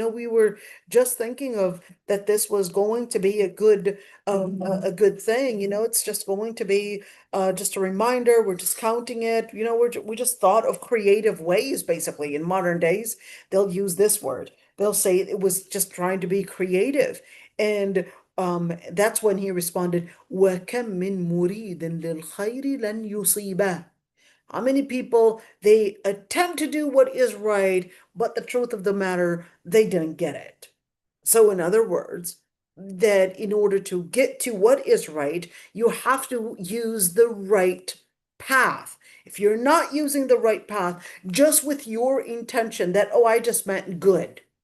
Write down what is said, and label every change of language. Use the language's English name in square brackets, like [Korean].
[English] We were just thinking of that this was going to be a good thing. It's just going to be just a reminder. We're just counting it. We just thought of creative ways, basically. In modern days, they'll use this word. They'll say it was just trying to be creative. And that's when he responded, [Arabic] وَكَم مِّن مُرِيدٍ لِلْخَيْرِ لَنْ يُصِيبَهُ. [English] How many people, they attempt to do what is right, but the truth of the matter, they didn't get it. So in other words, that in order to get to what is right, you have to use the right path. If you're not using the right path, just with your intention that, oh, I just meant good.